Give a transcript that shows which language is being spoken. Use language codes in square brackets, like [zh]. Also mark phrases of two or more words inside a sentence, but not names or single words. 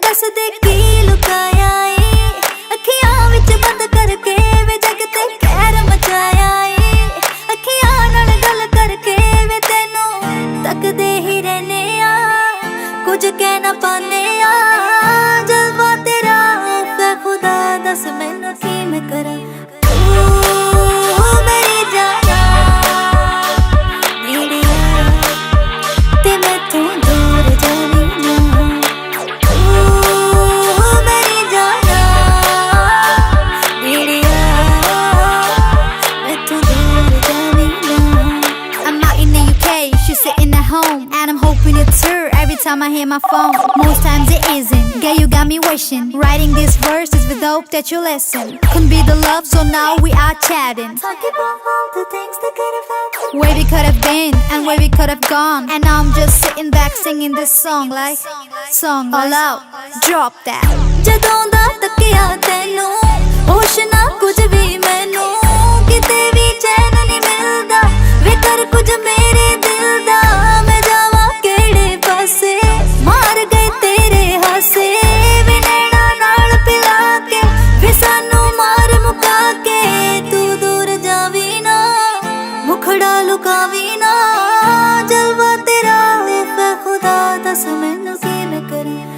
[pa] ਦੇ ਕੀ ਲੁਕਾਇਆ ਏ ਅੱਖੀਆਂ ਵਿੱਚ ਬੰਦ ਕਰਕੇ ਵੇ ਜੱਗ ਤੇ ਕਹਿਰ ਮਚਾਇਆ ਏ ਅੱਖੀਆਂ ਨਾਲ ਗੱਲ ਕਰਕੇ ਵੇ ਤੈਨੂੰ ਤੱਕਦੇ ਹੀ ਰਹਿਨੇ ਆਂ ਕੁਝ ਕਹਿ ਨਾ ਪਾਨੇ ਆਂ ਜਲਵਾ ਤੇਰਾ ਫੈ ਖ਼ੁਦਾ ਦੱਸ ਮੈਨੂੰ ਕੀ ਮੈਂ ਕਰਾਂ ਮੇਰੀ ਜਾਨਾ ਮੇਰੀ ਤੇ ਮੈਂ ਤੂੰ ਦੂਰ ਜਾਨੀ ਨਾ ਮੇਰੀ ਜਾਨਾ ਮੇਰੀ ਮੈਂ ਤੂੰ ਦੂਰ ਜਾਨੀ ਨਾ [en] I'm out in the UK, she's sitting at home and I'm hoping it's her every time I hear my phone. Most times it isn't. Girl, you got me wishing. Writing these verses with hope that you listen. Couldn't be the love, so now we are chatting. Talking about all the things that could have happened. Where we could have been and where we could have gone. And now I'm just sitting back singing this song like all out. Drop that. [pa] ਜਦੋਂ ਦਾ ਤੱਕਿਆ ਤੈਨੂੰ ਹੋਸ਼ ਨਾ ਕੁਝ ਵੀ ਮੈਨੂੰ ਕਿਤੇ ਵੀ ਚੈਨ ਨਹੀਂ ਮਿਲਦਾ ਵੇ ਕਰ ਕੁਝ ਮੇਰੇ ਦਿਲ ਦਾ ਮੈਂ ਜਾਵਾਂ ਕਿਹੜੇ ਪਾਸੇ ਮਾਰ ਗਏ ਤੇਰੇ ਹਾਸੇ ਵੇ ਨੈਣਾ ਨਾਲ ਪਿਲਾ ਕੇ ਵੇ ਸਾਨੂੰ ਮਾਰ ਮੁਕਾ ਕੇ ਤੂੰ ਦੂਰ ਜਾਵੀ ਨਾ ਮੁਖੜਾ ਲੁਕਾਵੀ ਨਾ ਜਲਵਾ ਤੇਰਾ ਫੈ ਖੁਦਾ ਦਸ ਮੈਨੂੰ ਕੀ ਮੈਂ ਕਰਾਂ